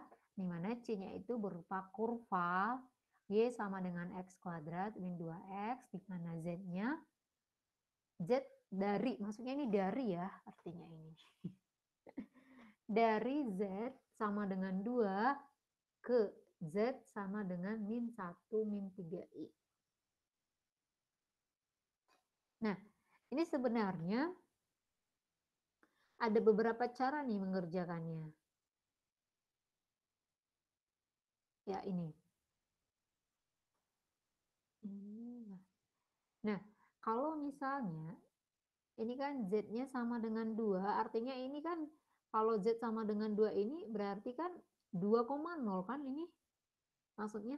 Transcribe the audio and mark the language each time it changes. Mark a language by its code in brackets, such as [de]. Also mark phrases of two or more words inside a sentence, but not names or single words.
[id] Di mana C-nya itu berupa kurva Y sama dengan X kuadrat min 2X, di mana Z-nya maksudnya ini dari ya, artinya ini. Dari Z sama dengan 2 ke Z sama dengan min 1 min 3I. Nah, ini sebenarnya ada beberapa cara nih mengerjakannya. Ya, ini. Nah, kalau misalnya ini kan Z-nya sama dengan 2, artinya ini kan kalau Z sama dengan 2 ini berarti kan 2,0 kan ini maksudnya.